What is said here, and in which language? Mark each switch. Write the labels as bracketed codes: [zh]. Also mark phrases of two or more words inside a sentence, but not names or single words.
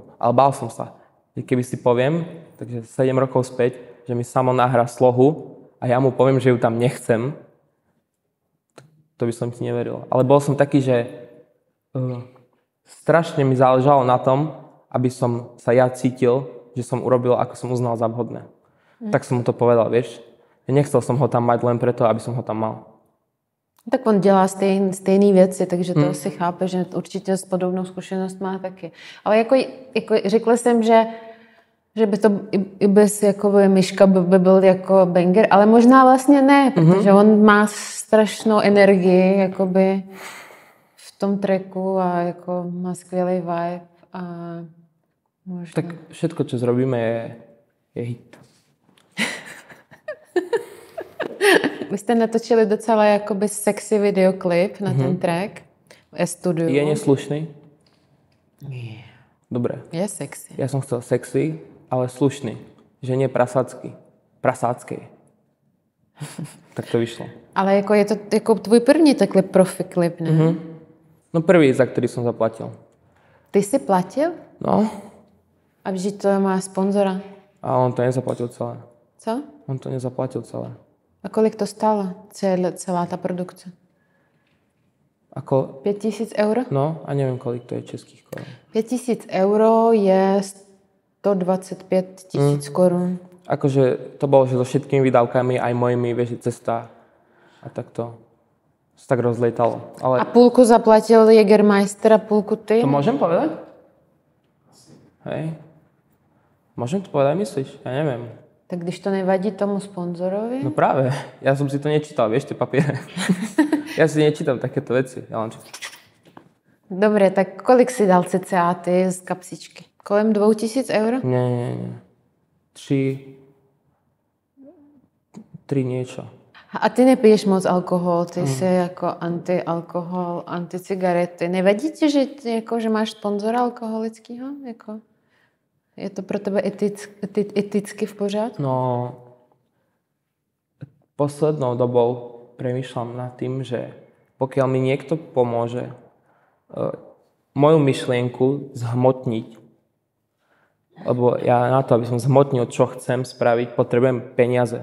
[sk] Ale bál som sa, že keby si poviem, takže 7 rokov späť, že mi Samo nahrá slohu a ja mu poviem, že ju tam nechcem, to by som ti neveril. Ale bol som taký, že strašne mi záležalo na tom, aby som sa ja cítil, že som urobil, ako som uznal za vhodné. Tak som mu to povedal, vieš. Nechcel som ho tam mať len preto, aby som ho tam mal. [cs] Tak on dělá stejné věci, takže to asi chápe, že určitě s podobnou zkušenost má taky. Ale jako řekla jsem, že by to i bez jakoby Miška by byl jako banger, ale možná vlastně ne, protože on má strašnou energii jakoby v tom tracku a jako má skvělý vibe a možná... [sk] Tak všetko, čo zrobíme, je hit. [cs] Vy jste natočili docela jakoby sexy videoklip na ten track v studiu. Je neslušný? [sk] Nie. Dobre. [cs] Je sexy. [sk] Ja som chcel sexy, ale slušný. Že nie prasácký. Tak to vyšlo. [cs] Ale jako je to jako tvůj první takhle profi klip, ne? [sk] No prvý, za ktorý som zaplatil. [cs] Ty jsi platil? [sk] No. [cs] A vždyť to má sponzora. [sk] A on to nezaplatil celé. [cs] Co? [sk] On to nezaplatil celé. [cs] A kolik to stálo? Celá ta produkce? [sk] Ako... 5000 euro? No, a neviem, kolik to je českých korun. [cs] 5000 euro je 125 000 korun. [sk] Akože to bolo, že so všetkými výdavkami, aj mojimi, vieš, cesta a takto sa tak rozlietalo. Ale [cs] A půlku zaplatil Jägermeister a půlku ty? [sk] to môžem povedať? Hej. Môžem to povedať, myslíš? Ja neviem. [cs] Tak když to nevadí tomu sponzorovi? [sk] No práve. Ja som si to nečítal, vieš, tie papiere. Ja si nečítam takéto veci. Ja len [cs] Dobre, tak kolik si dal cca ty z kapsičky? Kolem 2000 euro? [sk] Nie. 3 niečo. [cs] A ty nepiješ moc alkohol, ty jsi jako anti-alkohol, anti-cigarety. Nevadí ti, že máš sponzora alkoholického? Jako, je to pro tebe eticky v pořádku? [sk] No, poslednou dobou premýšľam nad tým, že pokiaľ mi niekto pomôže moju myšlienku zhmotniť, lebo ja na to, aby som zhmotnil, čo chcem spraviť, potrebujem peniaze.